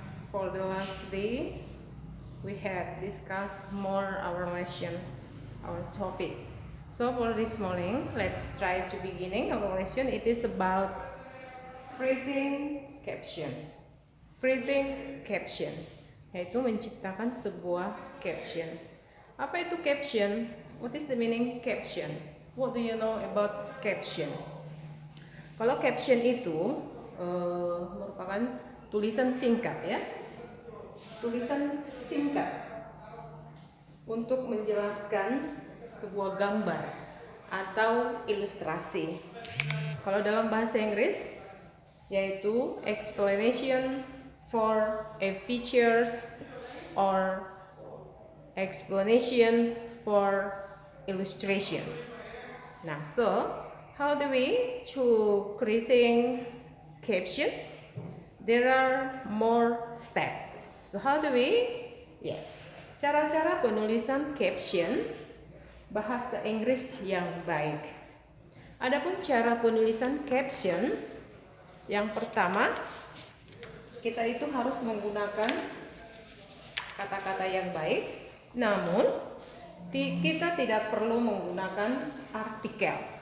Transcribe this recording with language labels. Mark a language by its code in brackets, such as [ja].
[en] For the last day, we have discussed more our lesson, our topic. So for this morning, let's try to beginning our lesson. It is about creating caption. Creating caption, [id] yaitu menciptakan sebuah caption. Apa itu caption? [en] What is the meaning caption? What do you know about caption? [id] Kalau caption itu merupakan tulisan singkat ya. Tulisan singkat untuk menjelaskan sebuah gambar atau ilustrasi. Kalau dalam bahasa Inggris yaitu [en] explanation for a features or explanation for illustration. Now, so how do we to creating caption? There are more steps. So how do we? [id] Yes, cara-cara penulisan caption bahasa Inggris yang baik. Adapun cara penulisan caption, yang pertama kita itu harus menggunakan kata-kata yang baik, namun kita tidak perlu menggunakan artikel.